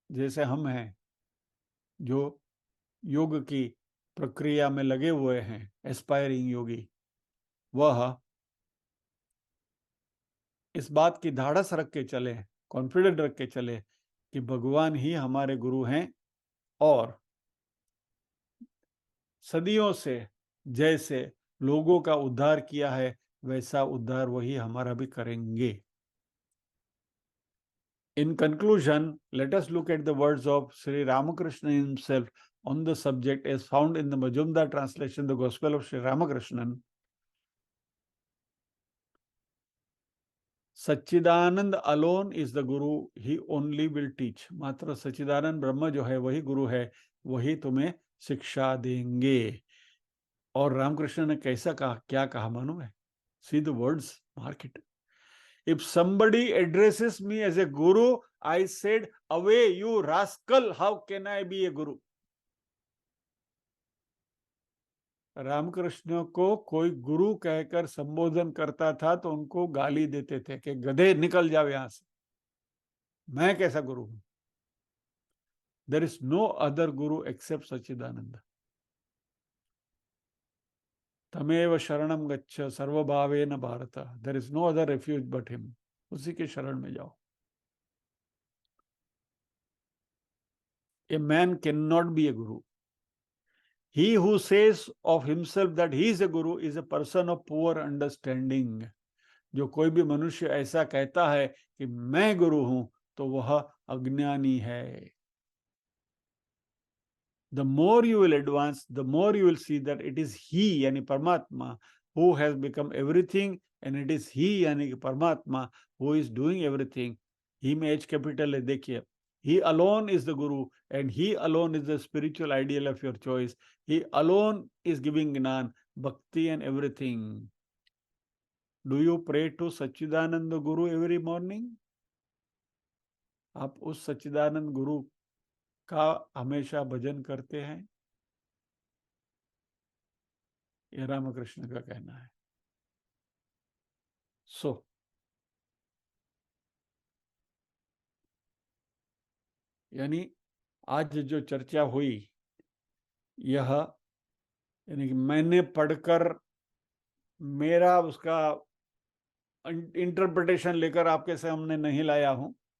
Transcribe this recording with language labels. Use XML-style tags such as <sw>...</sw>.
<hi>जैसे हम हैं जो योग की प्रक्रिया में लगे हुए हैं,</hi> <en>aspiring yogi,</en> <hi>वह इस बात की धाड़स रख के चले, कॉन्फिडेंट रख के चले कि भगवान ही हमारे गुरु हैं, और सदियों से जैसे लोगों का उद्धार किया है वैसा उद्धार वही हमारा भी करेंगे।</hi> <en>In conclusion, let us look at the words of Sri Ramakrishna himself on the subject as found in the Majumdar translation, the Gospel of Sri Ramakrishnan. Satchidananda alone is the Guru, he only will teach.</en> <hi>मात्र सच्चिदानंद ब्रह्म जो है वही गुरु है, वही तुम्हें शिक्षा देंगे। और रामकृष्ण ने कैसा कहा, क्या कहा मालूम है?</hi> <en>See the words, mark it. If somebody addresses me as a guru, I said, away you rascal, how can I be a guru?</en> <hi>Ramakrishna को कोई गुरु कहकर संबोधन करता था तो उनको गाली देते थे कि गधे निकल जाओ यहां से, मैं कैसा गुरु हूं?</hi> <en>There is no other guru except Satchidananda.</en> <sa>तमेव शरणम गच्छ सर्वभावेन Bharata.</sa> <en>There is no other refuge but him।</en> <hi>उसी के शरण में जाओ।</hi> <en>A man cannot be a guru. He who says of himself that he is a guru is a person of poor understanding.</en> <hi>जो कोई भी मनुष्य ऐसा कहता है कि मैं गुरु हूं, तो वह अज्ञानी है.</hi> <en>The more you will advance, the more you will see that it is he,</en> <hi>यानी परमात्मा,</hi> <en>who has become everything, and it is he,</en> <hi>यानी कि परमात्मा,</hi> <en>who is doing everything.</en> <hi>He में H capital है, देखिए.</hi> <en>He alone is the guru, and he alone is the spiritual ideal of your choice. He alone is giving Gnan, Bhakti and everything. Do you pray to Sachidananda Guru every morning?</en> <hi>आप उस सच्चिदानंद गुरु का हमेशा भजन करते हैं? ये रामकृष्ण का कहना है. सो यानी आज जो चर्चा हुई, यह यानी कि मैंने पढ़कर मेरा उसका इंटरप्रिटेशन लेकर आपके सामने नहीं लाया हूं.</hi>